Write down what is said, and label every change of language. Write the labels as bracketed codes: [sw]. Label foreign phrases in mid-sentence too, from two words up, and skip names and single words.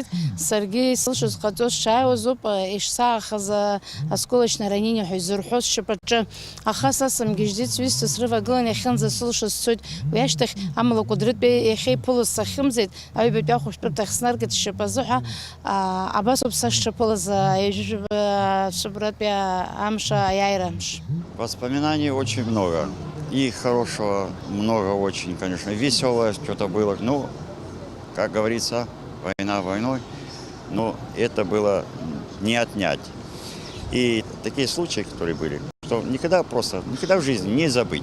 [ab] Саргьы исылшоз ҟаҵо сшааиуазоуп ишсаагахаз [ru] осколочное ранение [ab] ҳәа изырҳәоз сшьапаҿы. Аха са сымгьежьӡеит, сҩызцәа срывагылан иахьынӡа сылшоз сцоит. Уи ашьҭахь амала Кәыдрытәи иахьа иԥылоз сахьымӡеит, аҩбатәи ахәышәтәырҭахь снаргеит сшьапазыҳәа. Абасоуп сашшаԥылаз аижәжәба Шабратәи амша аиааира амш. [ru] Воспоминаний очень много. И хорошего много очень, конечно. Веселое что-то было. Ну, как говорится, война войной. Но это было не отнять. И такие случаи, которые были, что никогда в жизни не забыть.